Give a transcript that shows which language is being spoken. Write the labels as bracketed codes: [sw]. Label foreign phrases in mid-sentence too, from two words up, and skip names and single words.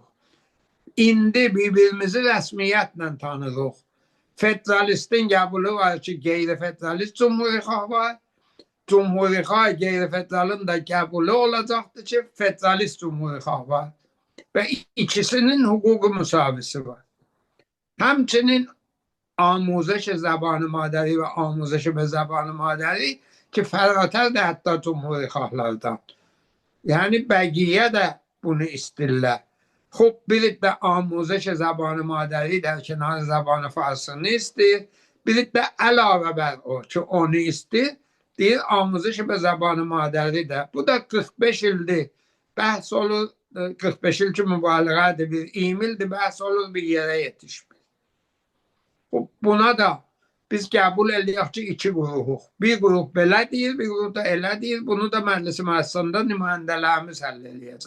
[az] İndi bir-birimizi rəsmiyyətlə tanırıq. Federalistin qəbulü var ki, qeyri-federalist cumhurixah var. Cumhurixah qeyri-federalın da qəbulü olacaqdır ki, federalist cumhurixah var. Və ikisinin hüquqi müsavisi var. Həmçinin [fa] آموزش زبان مادری و آموزش به زبان مادری [az] ki فراتر də hətta cumhurixahlardan. Yəni bəqiyyə də bunu istirlər. [fa] خب برید به آموزش زبان مادری در کنار زبان فارسی istəyir. [az] برید də əlavə bər o ki, onu istəyir. Deyir, [fa] آموزش به زبان مادری [az] də. Bu da 45 ildir. Bəhs olur, 45 il ki mübaliğədir, bir 20 ildir bəhs olur, bir yerə yetişmir. Buna da biz qəbul eləyək ki, iki qrupuq. Bir qrup belə deyir, bir qrup da elə deyir. Bunu da məclis müəssisəsində nümayəndələrimiz həll eləyəcək.